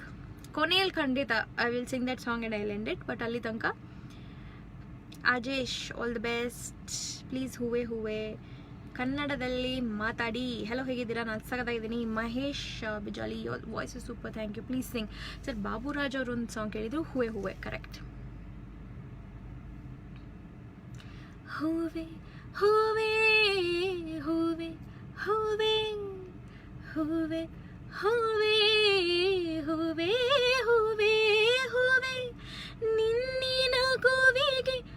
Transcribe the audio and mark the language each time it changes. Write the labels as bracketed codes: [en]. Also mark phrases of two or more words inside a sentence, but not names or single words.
[kn] ಕೊನೆಯಲ್ಲಿ ಖಂಡಿತ [en] I will sing that song and I will end it. [kn] ಬಟ್ ಅಲ್ಲಿ ತನಕ ಅಜೇಶ್, [en] all the best. [kn] ಪ್ಲೀಸ್ ಹೂವೆ ಕನ್ನಡದಲ್ಲಿ ಮಾತಾಡಿ. ಹಲೋ, ಹೇಗಿದ್ದೀರಾ? ನಾನು ಸಖತ್ತಾಗಿದ್ದೀನಿ. ಮಹೇಶ್ ಬಿಜಾಲಿ, [en] voice super, thank you. please sing. [kn] ಸರ್ ಬಾಬುರಾಜ್ ಅವರು ಒಂದು ಸಾಂಗ್ ಕೇಳಿದ್ರು, ಹೂವೆ ಕರೆಕ್ಟ್. ಹೂವೆ ಹೂವೆ ಹೂವೆ ಹೂವೆ ಹೂವೆ ಹೂವೆ ಹೂವೆ ಹೂವೆ ಹೂವೆ ನಿನ್ನಿನ ಗೋವಿಗೆ